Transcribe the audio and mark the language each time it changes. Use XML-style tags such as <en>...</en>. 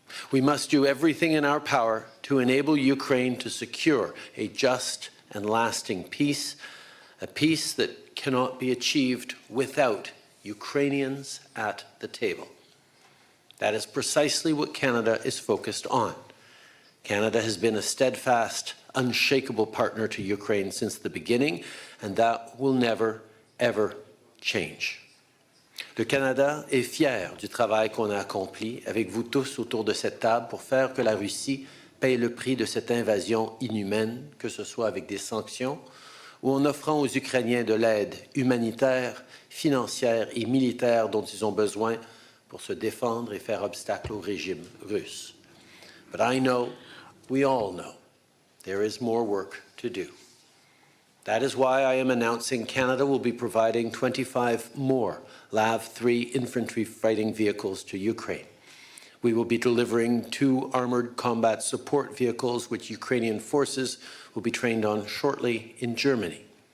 <en>We must do everything in our power to enable Ukraine to secure a just and lasting peace, a peace that cannot be achieved without Ukrainians at the table. That is precisely what Canada is focused on. Canada has been a steadfast, unshakable partner to Ukraine since the beginning, and that will never, ever change.</en> <fr>Le Canada est fier du travail qu'on a accompli avec vous tous autour de cette table pour faire que la Russie paye le prix de cette invasion inhumaine, que ce soit avec des sanctions ou en offrant aux Ukrainiens de l'aide humanitaire, financière et militaire dont ils ont besoin pour se défendre et faire obstacle au régime russe.</fr> <en>But I know, we all know, there is more work to do. That is why I am announcing Canada will be providing 25 more LAV-3 infantry fighting vehicles to Ukraine. We will be delivering 2 armored combat support vehicles which Ukrainian forces will be trained on shortly in Germany.</en>